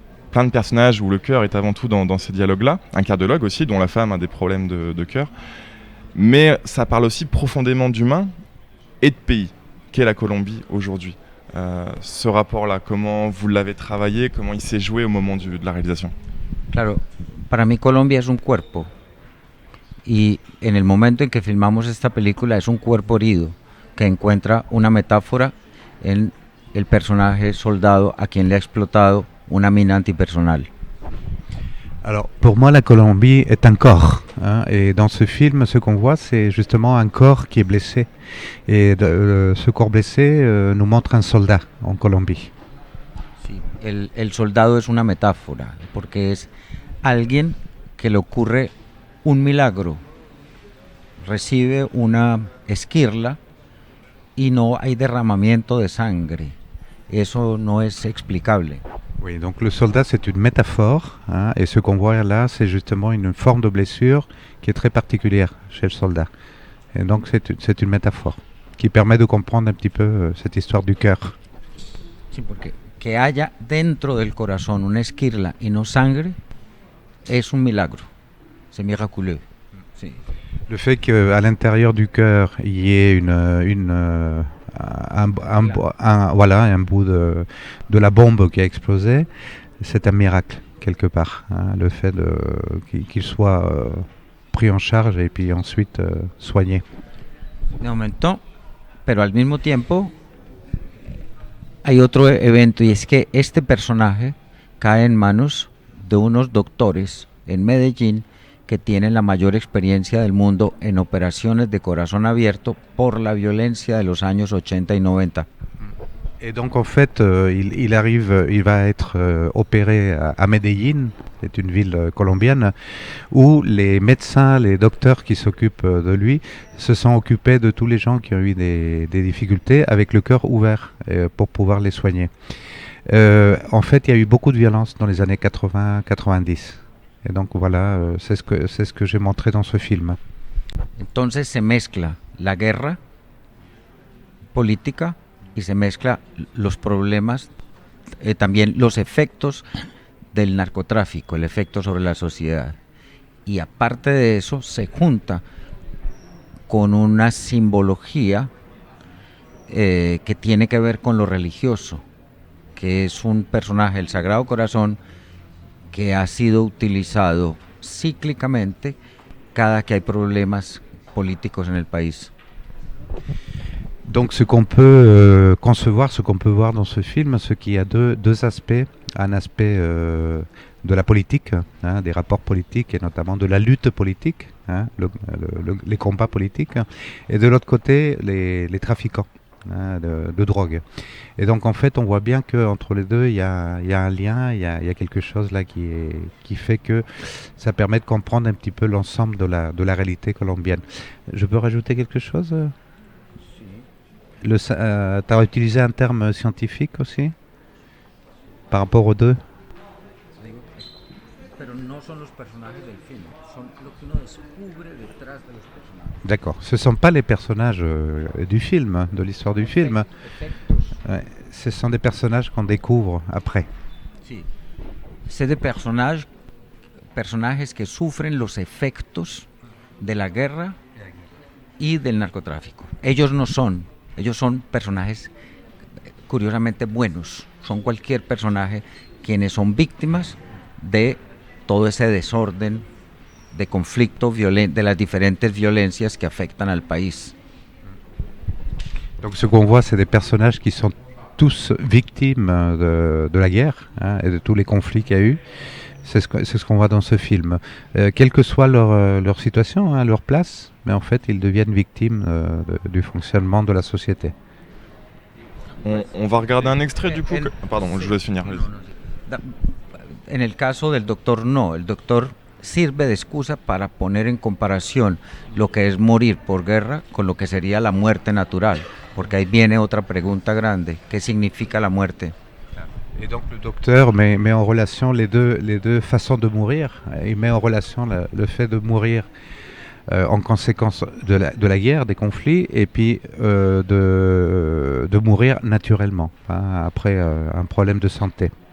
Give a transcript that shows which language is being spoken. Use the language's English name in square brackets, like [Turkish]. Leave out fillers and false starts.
[French] Plein de personnages où le cœur est avant tout dans ces dialogues-là, un cardiologue aussi, dont la femme a des problèmes de cœur. Mais ça parle aussi profondément d'humain et de pays, qu'est la Colombie aujourd'hui. Ce rapport-là, comment vous l'avez travaillé, comment il s'est joué au moment de la réalisation? [Spanish] Claro, para mí Colombia es un cuerpo. Y en el momento en que filmamos esta película es un cuerpo herido que encuentra una metáfora en el personaje soldado a quien le ha explotado una mina antipersonnel. [French] Alors pour moi, la Colombie est un corps, et dans ce film, ce qu'on voit, c'est justement un corps qui est blessé. Et ce corps blessé nous montre un soldat en Colombie. [Spanish] Sí, el soldado es una metáfora porque es alguien que le ocurre un milagro, recibe una esquirla y no hay derramamiento de sangre. Eso no es explicable. [French] Oui, donc le soldat, c'est une métaphore, et ce qu'on voit là, c'est justement une forme de blessure qui est très particulière chez le soldat. Et donc c'est une métaphore qui permet de comprendre un petit peu cette histoire du cœur. [Spanish] Sí, porque que haya dentro del corazón una esquirla y no sangre es un milagro. [French] C'est miraculeux. Sí. Le fait qu'à l'intérieur du cœur, il y ait un bout de la bombe qui a explosé, c'est un miracle quelque part. Le fait qu'il soit pris en charge et puis ensuite soigné. [Spanish] De momento, pero al mismo tiempo hay otro evento y es que este personaje cae en manos de unos doctores en Medellín que tienen la mayor experiencia del mundo en operaciones de corazón abierto por la violencia de los años 80 y 90. [French] Et donc en fait, il va être opéré à Medellín, c'est une ville colombienne, où les médecins, les docteurs qui s'occupent de lui se sont occupés de tous les gens qui ont eu des difficultés avec le cœur ouvert pour pouvoir les soigner. En fait, il y a eu beaucoup de violence dans les années 80-90. Et donc voilà, c'est ce que j'ai montré dans ce film. [Spanish] Entonces se mezcla la guerra política y se mezcla los problemas también los efectos del narcotráfico, el efecto sobre la sociedad. Y aparte de eso, se junta con una simbología que tiene que ver con lo religioso, que es un personaje, el Sagrado Corazón, que ha sido utilizado cíclicamente cada que hay problemas políticos en el país. [French] Donc ce qu'on peut concevoir, ce qu'on peut voir dans ce film, ce qui a deux aspects. Un aspect de la politique, hein, des rapports politiques et notamment de la lutte politique, hein, les combats politiques, et de l'autre côté les trafiquants, hein, de drogue. Et donc en fait on voit bien qu'entre les deux il y a un lien, il y a quelque chose là qui fait que ça permet de comprendre un petit peu l'ensemble de la réalité colombienne. Je peux rajouter quelque chose? Tu as utilisé un terme scientifique aussi par rapport aux deux? [Spanish] Pero no son los personajes del film, son lo que uno descubre detrás de los personajes. [French] D'accord, ce ne sont pas les personnages du film, hein, de l'histoire du film. Ouais, ce sont des personnages qu'on découvre après. [Spanish] Sí. [French] C'est des personnages [Spanish] que sufren los efectos de la guerra y del narcotráfico. Ellos son personajes curiosamente buenos, son cualquier personaje quienes son víctimas de todo ese desorden, de conflicto de las diferentes violencias que afectan al país. [French] Donc ce qu'on voit, c'est des personnages qui sont tous victimes de la guerre, hein, et de tous les conflits qu'il y a eu. C'est ce qu'on voit dans ce film. Quelle que soit leur situation, hein, leur place, mais en fait ils deviennent victimes du fonctionnement de la société. On va regarder un extrait du coup. Pardon, je vous laisse finir. [Spanish] En el caso del doctor no, el doctor sirve de excusa para poner en comparación lo que es morir por guerra con lo que sería la muerte natural, porque ahí viene otra pregunta grande, ¿qué significa la muerte? [French] Et donc le docteur met en relation les deux façons de mourir. Il met en relation le fait de mourir en conséquence de la guerre, des conflits, et puis de mourir naturellement, hein, après un problème de santé.